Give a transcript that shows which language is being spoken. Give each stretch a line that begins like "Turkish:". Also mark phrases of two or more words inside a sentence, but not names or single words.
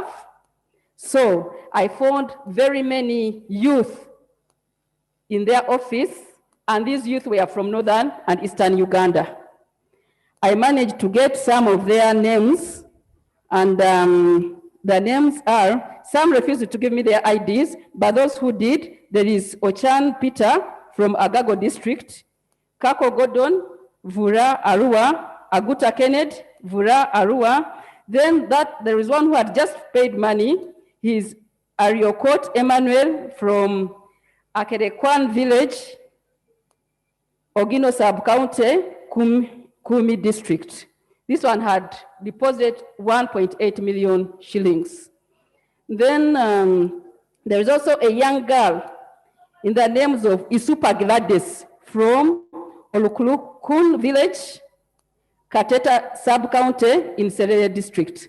English: So I found very many youth in their office, and these youth were from northern and eastern Uganda. I managed to get some of their names, and the names are, some refused to give me their IDs, but those who did, there is Ochan Peter from Agago district, Kako Gordon, Vura Arua, Aguta Kenneth, Vura Arua. Then there is one who had just paid money. He's Ariokot Emmanuel from Akerekwan village, Ogino sub-county, Kumi district. This one had deposited 1.8 million shillings. Then there is also a young girl in the names of Isupa Gladys from Olukulukun village, Kateta sub-county in Serere district.